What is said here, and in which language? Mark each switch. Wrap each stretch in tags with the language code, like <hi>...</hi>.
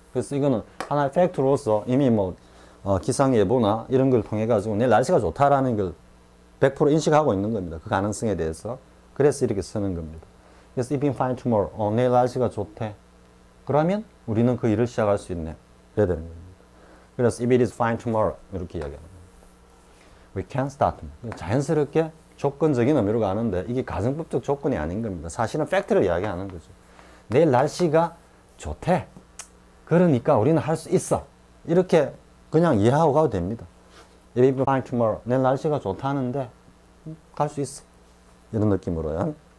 <ko>그래서 이거는 하나의 팩트로서 이미 뭐 기상예보나 이런 걸 통해 가지고 내일 날씨가 좋다라는 걸 100% 인식하고 있는 겁니다. 그 가능성에 대해서. 그래서 이렇게 쓰는 겁니다. 그래서</ko> <en>if you find tomorrow,</en> <ko>내일 날씨가 좋대. 그러면 우리는 그 일을 시작할 수 있네. 그래야 되는 겁니다. 그래서</ko> <en>if it is fine tomorrow</en> <ko>이렇게 이야기합니다.</ko> <en>We can start.</en> <ko>자연스럽게 조건적인 의미로 가는데 이게 가정법적 조건이 아닌 겁니다. 사실은 팩트를 이야기하는 거죠. 내일 날씨가 좋대. 그러니까 우리는 할 수 있어. 이렇게 그냥 이해하고 가도 됩니다.</ko> <en>If it is fine tomorrow.</en> <ko>내일 날씨가 좋다는데 갈 수 있어. 이런 느낌으로요.</ko>